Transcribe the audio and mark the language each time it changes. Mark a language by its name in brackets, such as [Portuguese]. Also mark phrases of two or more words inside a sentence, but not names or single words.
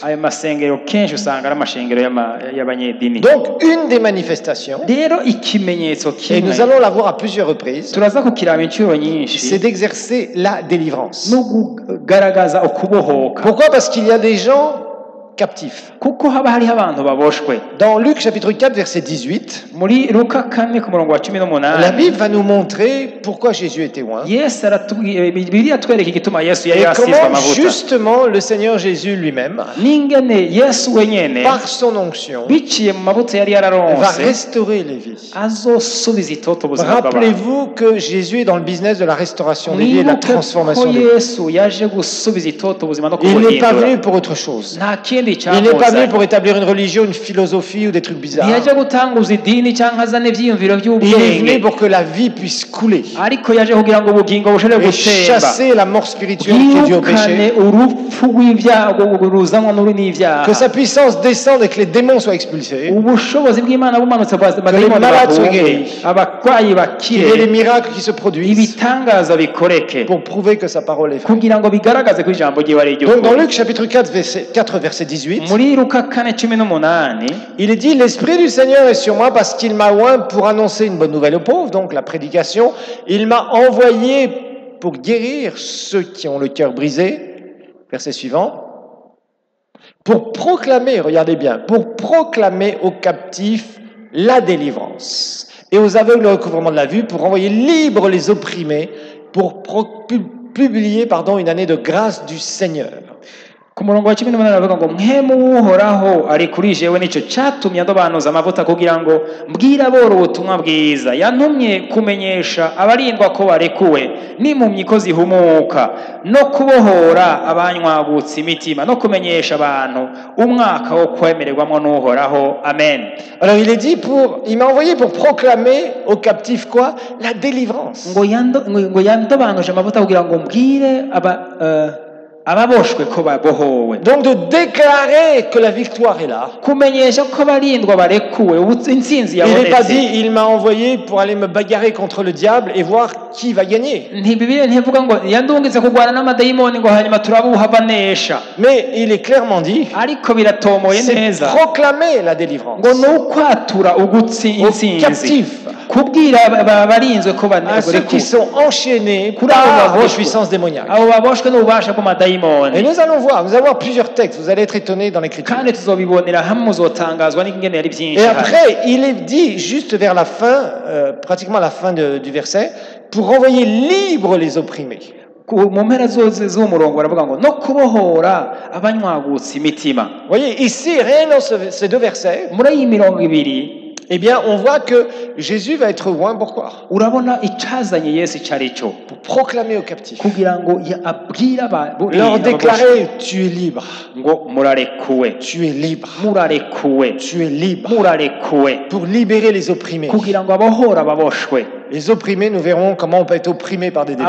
[Rundi] Ayo masengero kenshi usanga ari amashengero y'abanyedini. [French] Donc, une des manifestations, [Rundi] Rero ikimenyetso [French] et nous [Rundi] kimwe [French] allons la voir à plusieurs reprises, [Rundi] turaza kukiraba inshuro nyinshi, [French] c'est d'exercer la délivrance. [Rundi] no kugaragaza ukubohoka, [French] Pourquoi? Parce qu'il y a des gens captifs. [Rundi] kuko haba hariho abantu baboshwe. [French] Dans Luc chapitre 4, verset 18, [Rundi] Muri Luka 4 ku murongo wa 18, [French] la Bible va nous montrer pourquoi Jésus était oint [Rundi] Yesu aratubwira, Bibiliya atwereka igituma Yesu yari [French] et [Rundi] yasizwe [French] comment [Rundi] amavuta, [French] justement le Seigneur Jésus lui-même, [Rundi] n'ingene Yesu wenyene [French] par son onction, [Rundi] biciye mu mavuta yari [French] va [Rundi] yararonse [French] restaurer les vies. [Rundi] azosubiza itoto ubuzima bw'abantu. [French] Rappelez-vous que Jésus est dans le business de la restauration des vies et de la [Rundi] Mwibuke ko [French] transformation des vies. [Rundi] Yesu yaje gusubiza itoto ubuzima no [French] Il n'est pas [Rundi] kubuhindura. [French] venu pour autre chose. [Rundi] Nta kindi [French] Il n'est pas venu [Rundi] cyamuzanye. [French] pour établir une religion, une philosophie ou des trucs bizarres. [Rundi] ntiyaje gutanguza idini cyangwa azana ibyiyumviro [French] Il est venu [Rundi] by'ubwenge, [French] pour que la vie puisse couler [Rundi] ariko yaje kugira ngo ubugingo bushobore [French] et [Rundi] gutemba, [French] chasser la mort spirituelle qui est due au [Rundi] yirukane [French] péché. [Rundi] urupfu rw'ibyago ruzanwa n'uri n'ibyaha, [French] Que sa puissance descende et que les démons soient expulsés. [Rundi] ubushobozi bw'Imana bumanutse [French] les [Rundi] abadayimoni [French] malades soient [Rundi] bahunge, [French] guéris. [Rundi] abarwayi [French] Qu'il y ait des [Rundi] bakire, [French] miracles qui se produisent [Rundi] ibitangaza bikoreke, [French] pour prouver que sa parole est vraie. [Rundi] kugira ngo bigaragaze ko ijambo ryiwe ari [French] Donc dans [Rundi] iry'ukuri. [French] Luc chapitre 4, verset 18, [Rundi] Muri Luka 4:18, [French] il est dit, l'Esprit du Seigneur est sur moi parce qu'il m'a oint pour annoncer une bonne nouvelle aux pauvres, donc la prédication. Il m'a envoyé pour guérir ceux qui ont le cœur brisé. Verset suivant. Pour proclamer, regardez bien, pour proclamer aux captifs la délivrance et aux aveugles le recouvrement de la vue, pour envoyer libres les opprimés, pour publier une année de grâce du Seigneur. [Rundi] ku murongo wa 18 aravuga ngo mpemu w'uhoraho ari kuri jewe, nicyo cyatumye ndobanuza amavuta kugira ngo mbwire aboro ubutumwa bwiza, yantumye kumenyesha abarindwa ko barekuwe n'impumyi ko zihumuka, no kubohora abanywagutse imitima, no kumenyesha abantu umwaka wo kwemererwamo n'uhoraho. Amen. [French] Alors il est dit, il m'a envoyé pour proclamer aux captifs quoi? La délivrance. [Rundi] ngo yandobanuje amavuta kugira ngo mbwire ababoshwe ko babohowe, [French] Donc de déclarer que la victoire est là. [Rundi] kumenyesha ko barindwa barekuwe, intsinzi [French] Il n'est pas [Rundi] yabonetse. [French] dit, il m'a envoyé pour aller me bagarrer contre le diable et voir qui va gagner. [Rundi] Bibiliya ntivuga ngo yandungitse kurwana n'amadayimoni ngo hanyuma turabuha banesha, [French] Mais il est clairement dit, [Rundi] ariko biratomoye [French] c'est [Rundi] neza [French] proclamer la délivrance [Rundi] ngo ni ukwatura [French] aux [Rundi] intsinzi, [French] captifs, [Rundi] kubwira barinzwe ko [French] à ceux qui [Rundi] barekuwe, [French] sont enchaînés [Rundi] Kuri abo [French] par les [Rundi] baboshwe, [French] puissances démoniaques. [Rundi] abo baboshwe n'ububasha bw'amadayimoni. [French] Et nous allons voir plusieurs textes, vous allez être étonnés dans l'écriture. [Rundi] kandi tuzobibonera hamwe, muzotangazwa n'ingene yari byinshi. [French] Et après, il est dit juste vers la fin, pratiquement la fin du verset, pour renvoyer libres les opprimés. [Rundi] mu mpera z'umurongo baravuga ngo no kubohora abanywagutse imitima. [French] Vous voyez, ici, rien dans ces deux versets, [Rundi] muri iyi mirongo ibiri [French] eh bien, on voit que Jésus va être loin. Pourquoi? [Rundi] urabona icazanye Yesu icyo ari cyo [French] Pour proclamer aux captifs. [Rundi] kugira ngo abwire [French] Leur déclarer, tu es libre. [Rundi] ngo murarekuwe [French] Tu es libre. [Rundi] murarekuwe [French] Tu es libre. [Rundi] murarekuwe [French] Pour libérer les opprimés. [Rundi] kugira ngo abohora ababoshwe [French] Les opprimés, nous verrons comment on peut être opprimé par des démons.